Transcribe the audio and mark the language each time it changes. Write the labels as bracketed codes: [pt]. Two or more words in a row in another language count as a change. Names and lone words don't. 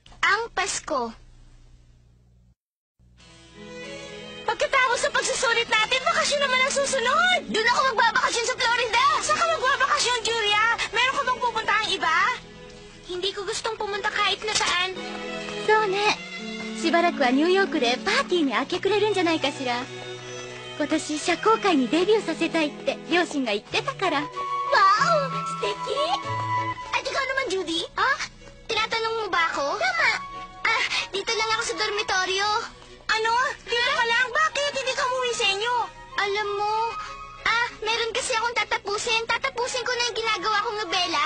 [tl] ang Pasko. Pagkatapos sa pagsusulit natin, bakasyon naman ang susunod. Doon ako magbabakasyon sa Florida. Saan ka magbabakasyon, Julia? Meron ka bang pupuntahang iba? Hindi ko gustong pumunta kahit na saan. [ja] そうね。しばらくはニューヨークでパーティーに明け暮れるんじゃないかしら。今年社交界にデビューさせたいって両親が言ってたから。 Wow! 素敵! [tl] At ikaw naman, Judy? Tinatanong mo ba ako? Tama. Dito lang ako sa dormitoryo. Ano? Dito ka lang? Bakit? Hindi ka umuwi sa inyo? Alam mo, meron kasi akong tatapusin. Tatapusin ko na yung ginagawa kong nobela.